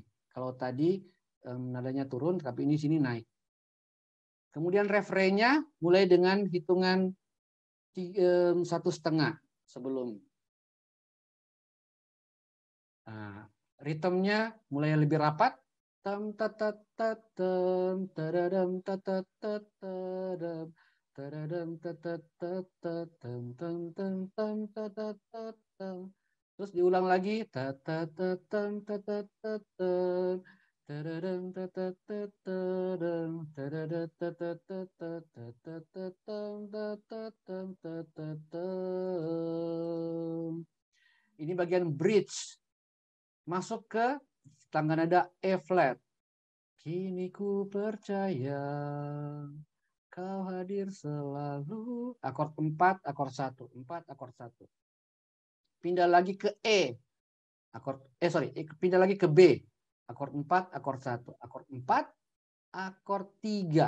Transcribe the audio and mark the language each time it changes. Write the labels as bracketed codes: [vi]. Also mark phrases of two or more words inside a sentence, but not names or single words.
[id] Kalau tadi nadanya turun, tapi ini sini naik. Kemudian refrainnya mulai dengan hitungan 1,5 sebelum. Nah, ritmenya mulai lebih rapat. Tam tatat tatam tadadam tatat tatam tadadam tatat tatam tam tam tam tatat tatam. Terus diulang lagi. Tatatatam tatatatam tadadam tatat tatam tadadat tatat tatam tatatam tatatam. Ini bagian bridge. Masuk ke tangga nada E flat. Kini ku percaya kau hadir selalu. Akord 4, akord 1. 4, akord 1. Pindah lagi ke E. Pindah lagi ke B. Akord 4, akord 1. Akord 4, akord 3.